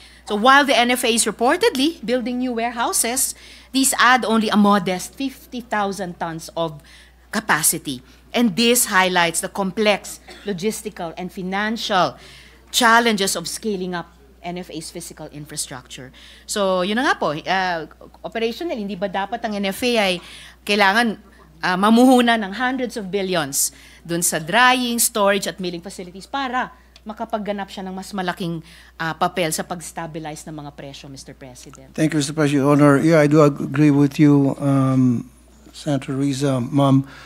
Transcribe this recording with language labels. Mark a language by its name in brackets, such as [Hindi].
[English] So while the NFA is reportedly building new warehouses, these add only a modest 50,000 tons of capacity. And this highlights the complex logistical and financial challenges of scaling up NFA's physical infrastructure. [Filipino] So, yun na nga po, operational, hindi ba dapat ang NFA ay kailangan mamuhunan ng [English] hundreds of billions [Filipino] dun sa drying, storage at milling facilities para makapagganap siya ng mas malaking papel sa pag-stabilize ng mga presyo, Mr. [English] President. Thank you, Mr. President. Your Honor, yeah, I do agree with you, Senator Riza, Ma'am.